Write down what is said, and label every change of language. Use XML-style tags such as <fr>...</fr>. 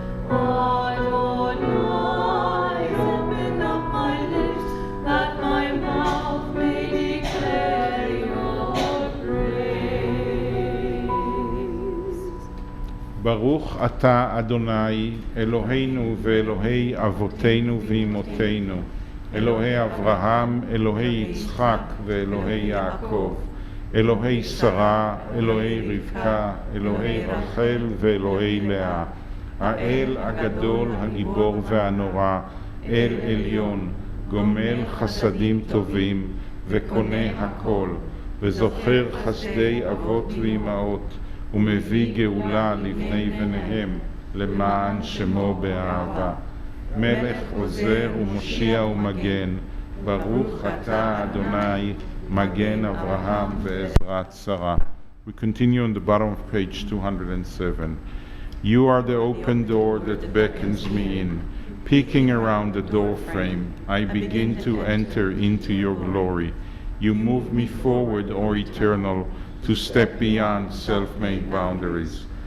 <en>Adonai, open up my lips that my mouth may declare your praise.</en> <he>ברוך אתה אדוני אלוהינו ואלוהי אבותינו ואמותינו, אלוהי אברהם, אלוהי יצחק ואלוהי יעקב, אלוהי שרה, אלוהי רבקה, אלוהי רחל ואלוהי לאה, האל הגדול, הגיבור והנורא, אל עליון, גומל חסדים טובים וקונה הכל, וזוכר חסדי אבות ואמהות, ומביא גאולה לבני בניהם, למען שמו באהבה. מלך עוזר ומושיע ומגן, ברוך אתה אדוני, מגן אברהם ועזרת שרה.</he> <en>We continue on the bottom of page 207. You are the open door that beckons me in. Peeking around the door frame, I begin to enter into your glory. You move me forward, O Eternal, to step beyond self-made boundaries.</en>